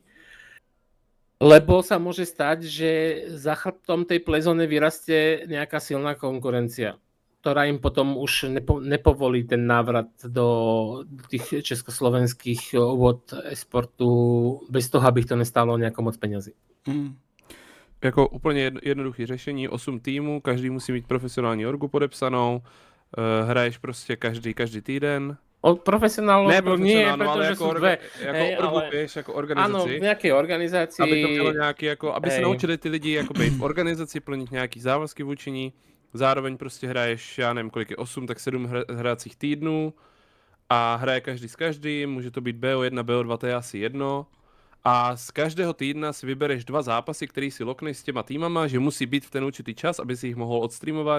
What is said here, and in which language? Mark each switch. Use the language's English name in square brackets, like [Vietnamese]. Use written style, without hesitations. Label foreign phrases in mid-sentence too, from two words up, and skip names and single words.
[Slovak] Lebo sa môže stať, že za chrbtom tej Playzone vyrastie nejaká silná konkurencia, ktorá im potom už nepovolí ten návrat do tých československých vod e-sportu bez toho, aby to nestálo nejako moc peňazí. [Czech] Jako úplně jednoduché řešení, 8 týmů, každý musí mít profesionální orgu podepsanou hraješ prostě každý týden. [Slovak] Od profesionálov [Czech] Ne [Slovak] nie, profesionálno, ale pretože [Czech] jako, [Slovak] sú dve. [Czech] jako [Slovak] Hej, [Czech] orgu, ale- [Slovak] vieš, jako Áno, [Czech] organizaci. [Slovak] v nejakej organizácii. [Czech] Aby to bylo nějaký, jako, aby se [Slovak] Hej. [Czech] naučili ty lidi jako být v organizaci, plnit nějaký závazky vůči ní. Zároveň prostě hraješ, já nevím kolik je, 8, tak 7 hracích týdnů a hraje každý s každým, může to být BO1, BO2, to je asi jedno. A z každého týdna si vybereš 2 zápasy, který si lokneš s těma týmama, že musí být v ten určitý čas, aby si jich mohl odstreamovat.